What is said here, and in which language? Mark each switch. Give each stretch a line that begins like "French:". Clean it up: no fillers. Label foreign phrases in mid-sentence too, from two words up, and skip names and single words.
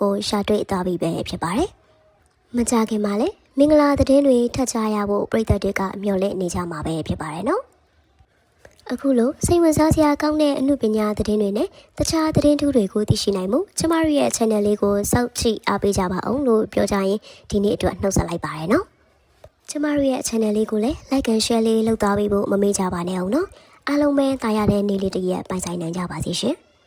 Burmese: ကိုရှာတွေ့သွားပြီပဲဖြစ်ပါတယ်။မကြခင်မှာလည်းမင်္ဂလာသတင်းတွေထပ်ချရဖို့ပရိသတ်တွေကမျှော်လင့်နေကြမှာပဲဖြစ်ပါတယ်နော်။အခုလိုစိတ်ဝင်စားစရာကောင်းတဲ့အမှုပညာသတင်းတွေနဲ့တခြားသတင်းထူးတွေကိုသိရှိနိုင်မှုကျမတို့ရဲ့ channel လေးကိုစောင့်ကြည့်အားပေးကြပါအောင်လို့ပြောကြရင်ဒီနေ့အတွက်နှုတ်ဆက်လိုက်ပါတယ်နော်။ကျမတို့ရဲ့ channel လေးကိုလည်း
English: like and share
Burmese: လေးလုပ်သွားပေးဖို့မမေ့ကြပါနဲ့အောင်နော်။အားလုံးပဲတာရတဲ့နေ့လေးတစ်ရက်ပိုင်ဆိုင်နိုင်ကြပါစေရှင်။